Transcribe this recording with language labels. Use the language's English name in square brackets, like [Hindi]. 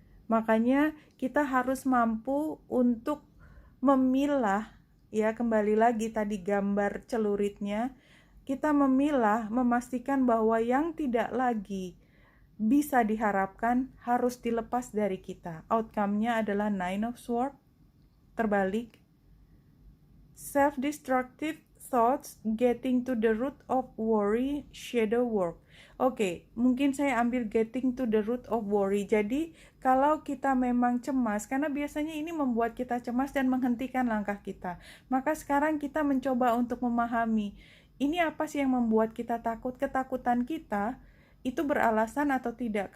[Indonesian] Makanya kita harus mampu untuk memilah ya kembali lagi tadi gambar celuritnya, kita memilah, memastikan bahwa yang tidak lagi bisa diharapkan harus dilepas dari kita. Outcome-nya adalah Nine of Swords, terbalik. [English] Self-destructive thoughts getting to the root of worry, shadow work. [Indonesian] Oke, mungkin saya ambil [English] getting to the root of worry. [Indonesian] Jadi, kalau kita memang cemas, karena biasanya ini membuat kita cemas dan menghentikan langkah kita. Maka sekarang kita mencoba untuk memahami, ini apa sih yang membuat kita takut? Ketakutan kita itu beralasan atau tidak?